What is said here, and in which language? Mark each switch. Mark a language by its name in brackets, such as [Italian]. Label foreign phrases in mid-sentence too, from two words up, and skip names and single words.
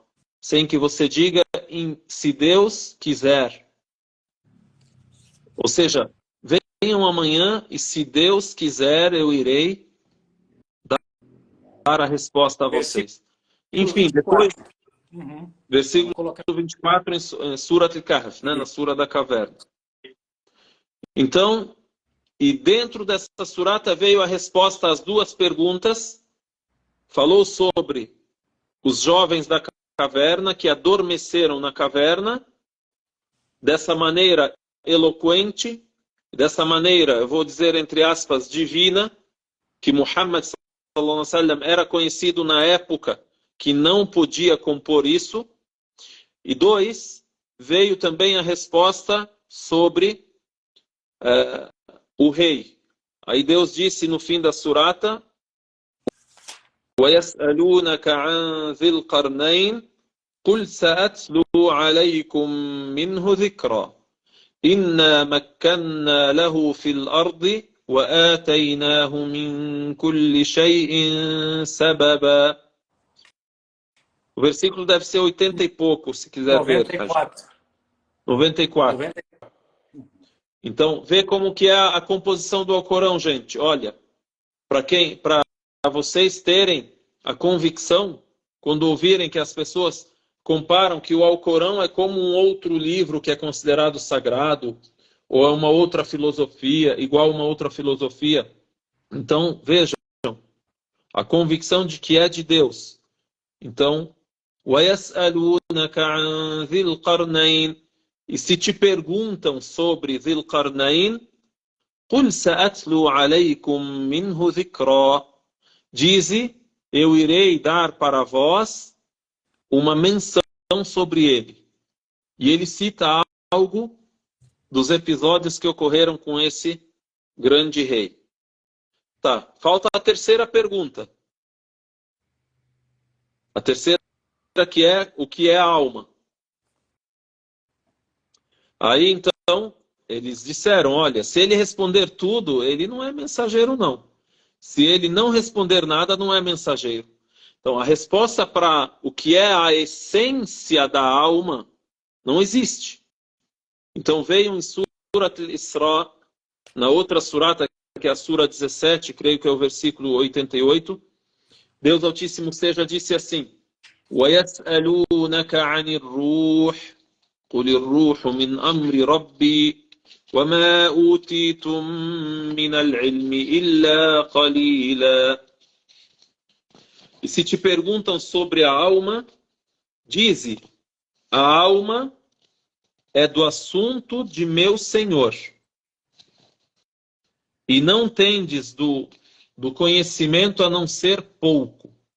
[Portuguese] Sem que você diga se Deus quiser. Ou seja, venham amanhã e se Deus quiser eu irei dar a resposta a vocês. Enfim, depois versículo 24 em Surat al-Kahf, né, na Sura da Caverna. Então, e dentro dessa surata veio a resposta às 2 perguntas. Falou sobre os jovens da caverna que adormeceram na caverna, dessa maneira eloquente, dessa maneira, eu vou dizer entre aspas, divina, que Muhammad [Arabic] صلى الله عليه وسلم [Portuguese] era conhecido na época que não podia compor isso. E 2, veio também a resposta sobre o rei. Aí Deus disse no fim da surata: [Arabic] وَيَسْأَلُونَكَ عَنْ ذِي الْقَرْنَيْنِ قُلْ سَأَتْلُو عَلَيْكُمْ مِنْهُ ذِكْرًا إِنَّا مَكَّنَّا لَهُ فِي الْأَرْضِ وَآتَيْنَاهُ مِنْ كُلِّ شَيْءٍ سَبَبًا. [Portuguese] O versículo deve ser 80 e pouco, se quiser ver. 94. 94. 90. Então, vê como que é a composição do Alcorão, gente. Olha, para vocês terem a convicção, quando ouvirem que as pessoas comparam que o Alcorão é como um outro livro que é considerado sagrado, ou é uma outra filosofia, igual uma outra filosofia. Então, vejam, a convicção de que é de Deus. Então, [Arabic] وَيَسْأَلُونَكَ عَنْ ذِي الْقَرْنَيْنِ. [Portuguese] E se te perguntam sobre Dhil Qarnayn, [Arabic] قُلْ سَأَتْلُو عَلَيْكُمْ مِنْهُ ذِكْرًا. [Portuguese] Dize, eu irei dar para vós uma menção sobre ele. E ele cita algo dos episódios que ocorreram com esse grande rei. Tá, falta a terceira pergunta. A terceira que é o que é a alma. Aí então, eles disseram, olha, se ele responder tudo, ele não é mensageiro não. Se ele não responder nada, não é mensageiro. Então, a resposta para o que é a essência da alma não existe. Então, veio em Surat al-Isra, na outra surata, que é a Sura 17, creio que é o versículo 88, Deus Altíssimo seja disse assim, [Arabic] وَيَسْأَلُونَكَ عَنِ الرُّوحِ قُلِ الرُّوحُ مِنْ أَمْرِ رَبِّي وَمَا أُوتِيتُم مِّنَ الْعِلْمِ إِلَّا قَلِيلًا. [Portuguese] E se te perguntam sobre a alma, dize, a alma é do assunto de meu Senhor. E não tendes do conhecimento a não ser pouco.